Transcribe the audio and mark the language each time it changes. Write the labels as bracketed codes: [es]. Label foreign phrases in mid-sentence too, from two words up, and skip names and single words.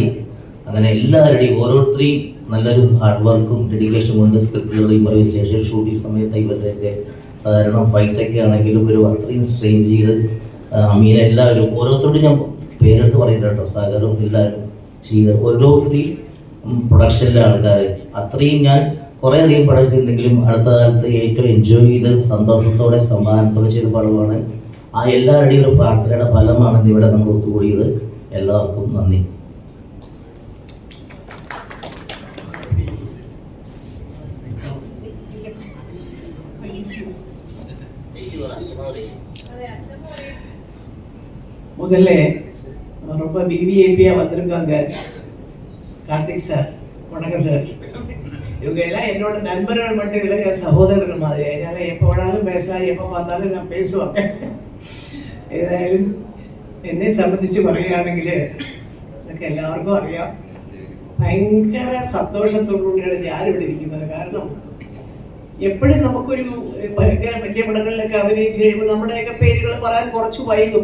[ml] അങ്ങനെ എല്ലാവരുടെയും ഓരോരുത്തരെയും നല്ലൊരു ഹാർഡ് വർക്കും ഡെഡിക്കേഷൻ കൊണ്ട് സ്ക്രിപ്റ്റുകളുടെ ഇംപ്രവൈസേഷൻ ഷൂട്ടിംഗ് സമയത്ത് ഇവരുടെയൊക്കെ സഹകരണം ഫൈറ്റൊക്കെ ആണെങ്കിലും ഒരു അത്രയും സ്ട്രെയിൻ ചെയ്ത് അമീന എല്ലാവരും ഓരോരുത്തരോടും ഞാൻ പേരെടുത്ത് പറയുന്നത് കേട്ടോ, സഹകരണം എല്ലാവരും ചെയ്ത് ഓരോരുത്തരെയും പ്രൊഡക്ഷനിലെ ആൾക്കാർ അത്രയും ഞാൻ കുറേ അധികം പടം ചെയ്തിട്ടുണ്ടെങ്കിലും അടുത്ത കാലത്ത് ഏറ്റവും എൻജോയ് ചെയ്ത് സന്തോഷത്തോടെ സമാധാനത്തോടെ ചെയ്ത പടമാണ്. ആ എല്ലാവരുടെയും ഒരു പ്രാർത്ഥനയുടെ ഫലമാണ് ഇവിടെ നമ്മൾ ഒത്തുകൂടിയത്. എല്ലാവർക്കും നന്ദി. [ta] முதல்ல ரொம்ப விவிஐபியாக வந்திருக்காங்க கார்த்திக் சார். வணக்கம் சார். இவங்க எல்லாம் என்னோட நண்பர்கள் மட்டும் இல்லை, என் சகோதரர்கள் மாதிரி. அதனால் எப்போ வேணாலும் பேசலாம், எப்போ பார்த்தாலும் நான் பேசுவாங்க. [ml] ഏതായാലും എന്നെ സംബന്ധിച്ച് പറയുകയാണെങ്കിൽ ഇതൊക്കെ എല്ലാവർക്കും അറിയാം. ഭയങ്കര സന്തോഷത്തോടുകൂടിയാണ് ഞാനിവിടെ ഇരിക്കുന്നത്. കാരണം എപ്പോഴും നമുക്കൊരു ഭയങ്കര വലിയ പടങ്ങളിലൊക്കെ അഭിനയിച്ച് കഴിയുമ്പോൾ നമ്മുടെയൊക്കെ പേരുകൾ പറയാൻ കുറച്ച് വൈകും.